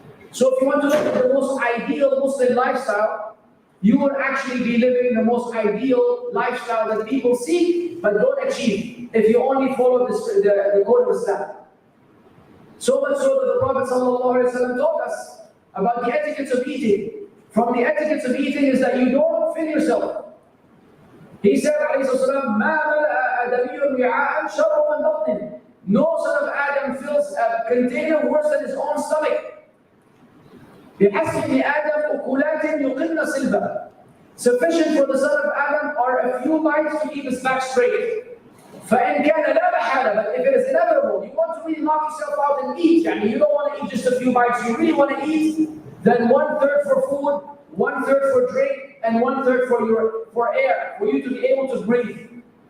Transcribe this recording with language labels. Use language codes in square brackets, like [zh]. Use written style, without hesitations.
[en] So if you want to look at the most ideal Muslim lifestyle, you would actually be living the most ideal lifestyle that people seek but don't achieve if you only follow the code of Islam. So much so that the Prophet ﷺ told us about the etiquettes of eating. From the etiquettes of eating is that you don't fill yourself. He said, [ar] "مَا مَلَأَ أَدَمِيٌّ وِعَاءً شَرًّا مِنْ بَطْنٍ." [en] No son of Adam fills a container worse than his own stomach. [ar] بِحَسْبِ ابْنِ آدَمَ أُكُلَاتٍ يُقِمْنَ صِلْبًا. [en] Sufficient for the son of Adam are a few bites to keep his back straight. [ar] فَإِنْ كَانَ لَا مَحَالَ. [en] But if it is inevitable, you want to really knock yourself out and eat, you don't want to eat just a few bites, you really want to eat, then 1/3 for food, 1/3 for drink, and 1/3 for air, for you to be able to breathe.